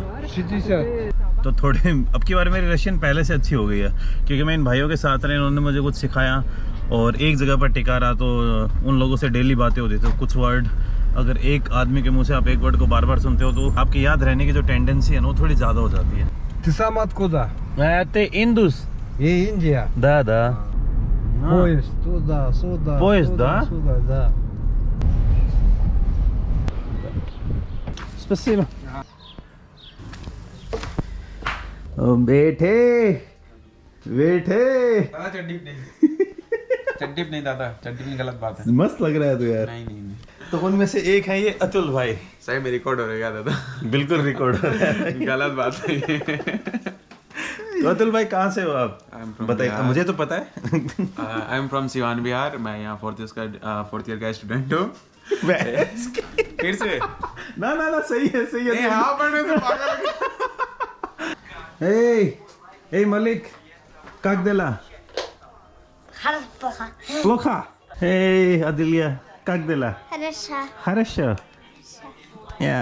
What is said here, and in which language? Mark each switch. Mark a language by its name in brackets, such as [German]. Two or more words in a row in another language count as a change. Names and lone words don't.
[Hindi] तो थोड़े अब की बार मेरी रशियन पहले से अच्छी हो गई है, क्योंकि मैं इन भाइयों के साथ रहे, उन्होंने मुझे कुछ सिखाया और एक जगह पर टिका रहा तो उन लोगों से डेली बातें होती। तो कुछ वर्ड अगर एक आदमी के मुंह से आप एक वर्ड को बार बार सुनते हो तो आपकी याद रहने की जो टेंडेंसी है ना वो थोड़ी ज़्यादा हो जाती है। [Russian] Ты сам откуда? ते इंदुस। [Hindi] ये Индия. [Russian] Да. Поезд туда, сюда. Поезд, туда, да? Сюда, да. Спасибо. [Hindi] बैठे बैठे दादा चड्डी नहीं चड्डी नहीं दादा चड्डी में गलत बात है मस्त लग रहा है तो यार। नहीं नहीं नहीं तो उनमें से एक है ये अतुल भाई। सही में रिकॉर्ड हो रहेगा दादा बिल्कुल रिकॉर्ड हो रहा है। गलत बात है तो अतुल भाई कहाँ से हो आप? [English] I'm from [Hindi] बताइए, बिहार। मुझे तो पता है। [English] I am from Siwan Bihar [Hindi] मैं यहाँ [English] fourth year [Hindi] का स्टूडेंट हूँ फिर से ना ना ना सही है सही है। हाँ पढ़ने से पागल [Russian] А Малик как дела плохо а Адилия как дела хорошо я.